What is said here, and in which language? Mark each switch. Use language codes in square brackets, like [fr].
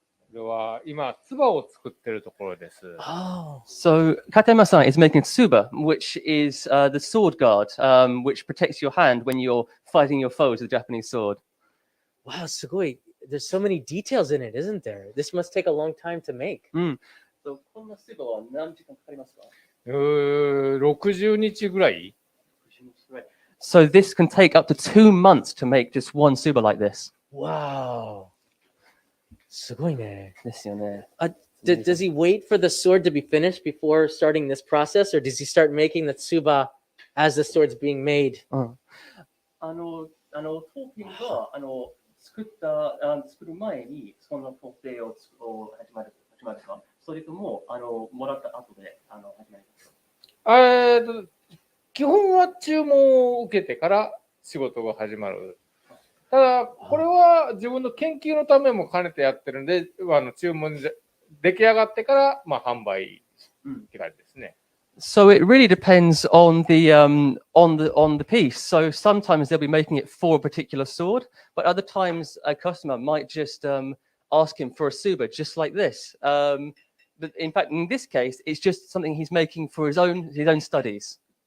[ja] これは今、唾を作ってるところです。 [en] Oh. So Katayama-san is making tsuba, which is the sword guard, which protects your hand when you're fighting your foes with a Japanese sword. [ja] Wow, すごい. [en] There's so many details in it, isn't there? This must take a long time to make. [ja] So こんなtsubaは何時間かかりますか 60日ぐらい [en] So this can take up to 2 months to make just one tsuba like this. [ja] Wow. すごいね。ですよね。 [en] Does he wait for the sword to be finished before starting this process, or does he start making the tsuba as the sword's being made? [ja] 当店が作る前にその工程を始まるか、それとももらった後で始まりますか？基本は注文を受けてから仕事が始まる。ただ、これは自分の研究のためも兼ねてやってるんで、注文出来上がってから、販売って感じですね。 [en] So it really depends on the piece. So sometimes they'll be making it for a particular sword, but other times a customer might just ask him for a tsuba just like this. But in fact, in this case, it's just something he's making for his own studies.